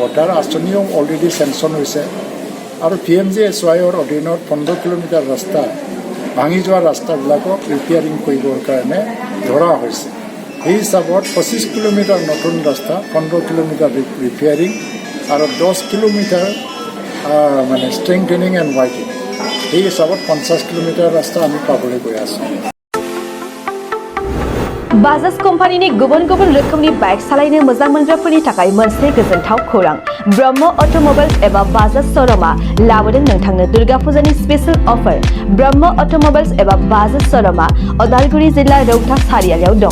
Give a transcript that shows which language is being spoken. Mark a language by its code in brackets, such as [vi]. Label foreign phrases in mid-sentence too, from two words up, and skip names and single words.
[as] তাৰ আঁচনিও অলৰেডি চেংচন হৈছে। আৰু PMGSYৰ অধীনত 15 কিলোমিটাৰ ৰাস্তা ভাঙি যোৱা ৰাস্তাবিলাকক ৰিপেয়াৰিং কৰিবৰ কাৰণে ধৰা হৈছে। সেই হিচাপত 25 কিলোমিটাৰ নতুন ৰাস্তা 15 কিলোমিটাৰ ৰিপেয়াৰিং আৰু 10 কিলোমিটাৰ মানে [en] strengthening and widening [as] এই হিচাপত 50 কিলোমিটাৰ ৰাস্তা আমি পাবলৈ গৈ আছোঁ। [brx] बाजाज कम्पानीनि गुबुन गुबुन रोखोमनि बाइक सालायनो मोजां मोनग्राफोरनि थाखाय मोनसे गोजोनथाव खौरां। ब्रह्म अट'मबाइल्स एबा बाजाज श'रुमआ लाबोदों नोंथांनो दुर्गा फुजानि [en] special offer. [brx] ब्रह्म अट'मबाइल्स एबा बाजाज श'रुमआ उदालगुरि जिल्ला रौता सारियालियाव दं।